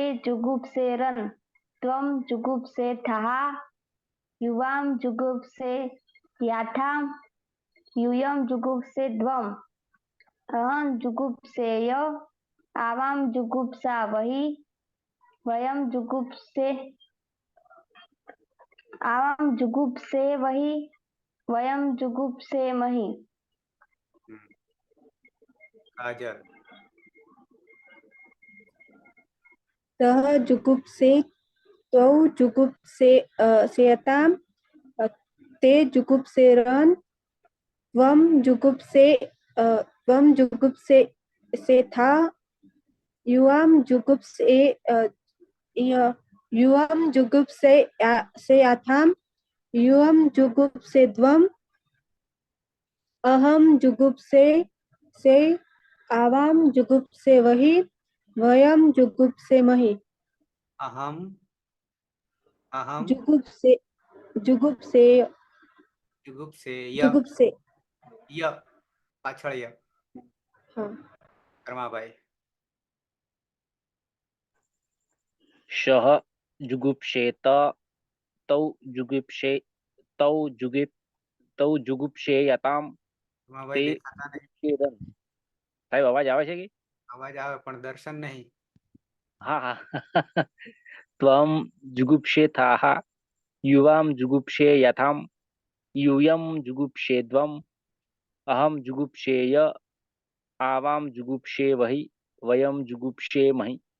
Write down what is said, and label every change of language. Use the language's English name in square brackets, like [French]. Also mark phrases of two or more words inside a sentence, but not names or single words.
[Sanskrit] जुगुप्सेरन् त्वं जुगुप्सेथः युवां जुगुप्सेयाथां यूयं जुगुप्सेद्वम् अहं जुगुप्सेय आवां जुगुप्सावहि वयं जुगुप्सेवहि वयं जुगुप्सेमहि। काजल સહ જુગુપ્સે ત્વૌ જુગુપ્સેયતામ તે જુગુપ્સેરન ત્વમ જુગુપ્સેથા યુવામ જુગુપ્સેયાથામ યુવમ જુગુપ્સેદ્વમ અહમ જુગુપ્સે આવામ જુગુપ્સેવહિ વયમ જુગુપ્સેમહિ। अहम अहम જુગુપ્સેય [Gujarati] ય પાછળ ય હા कर्माभाई [Sanskrit] शः जुगुप्सेत तौ जुगुप्सेयताम कर्माभाई ते [Gujarati] દેખાતા નહીં, जुगुप्सेरन। સાહેબ અવાજ આવે છે કે? અવાજ આવે પણ દર્શન નહીં। હા હા [Sanskrit] त्वं जुगुप्सेथाः युवां जुगुप्सेयथां यूयं जुगुप्सेद्वम् अहं जुगुप्सेय आवां जुगुप्सेवहि वयं जुगुप्सेमहि।